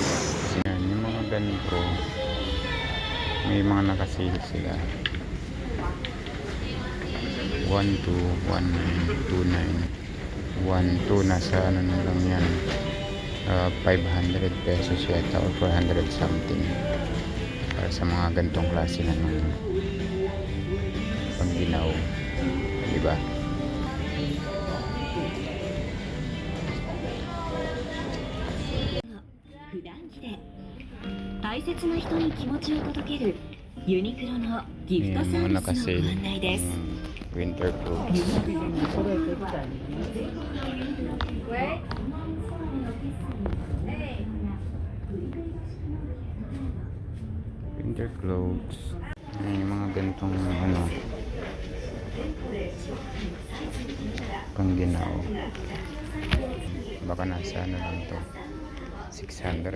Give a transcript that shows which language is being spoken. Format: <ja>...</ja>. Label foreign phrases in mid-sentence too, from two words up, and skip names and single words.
<tl>Yan, yung mga ganito may mga nakasale sila 1219 12 nasa ano na lang yan 500 pesos yata or 400 something para sa mga ganitong klase na ng pangginaw, diba?</tl> <ja>大切な人に気持ちを届けるユニクロのギフトサービスのご案内です。</ja> <en>Winter clothes. Winter clothes.</en> <tl>May mga ganitong ano pangginaw. Baka nasa ano lang to 600.</tl>